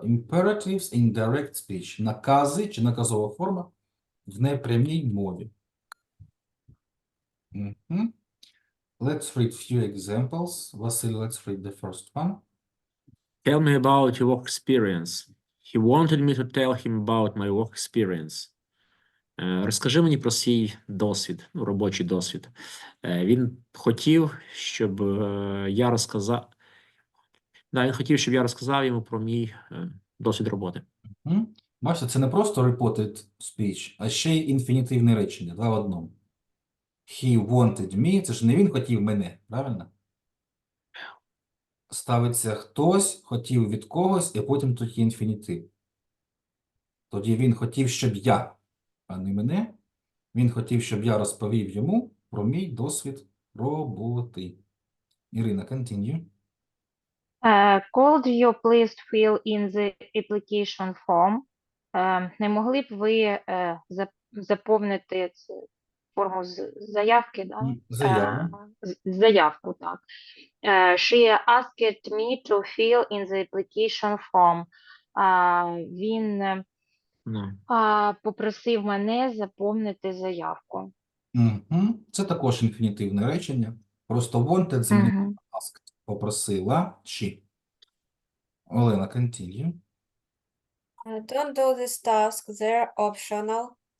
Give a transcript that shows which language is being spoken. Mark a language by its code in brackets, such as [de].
[en] Imperatives in direct speech. [uk] Накази чи наказова форма в непрямій мові. [en] Мгм. Let's read few examples. Василь, let's read the first one. Tell me about your work experience. He wanted me to tell him about my work experience. [uk] Розкажи мені про свій досвід, робочий досвід. Він хотів, щоб я розказав. Да, він хотів, щоб я розказав йому про мій досвід роботи. Мгм. Бачите, це не просто reported speech, а ще й інфінітивне речення, два в одному. [en] He wanted me, [uk] це ж не він хотів мене, правильно? Ставиться хтось, хотів від когось, і потім тут є інфінітив. Тоді він хотів, щоб я, а не мене. Він хотів, щоб я розповів йому про мій досвід роботи. [en] Ірина, continue. Could you please fill in the application form? [uk] Не могли б ви заповнити цю форму заявки, да? Заяву. Заявку, так. [en] She asked me to fill in the application form. [uk] Він Ну. попросив мене заповнити заявку. Мгм. Це також інфінітивне речення. Просто wanted замінити Мгм. asked. Попросила чи. Олена, continue. [en] Don't do this task, they're optional.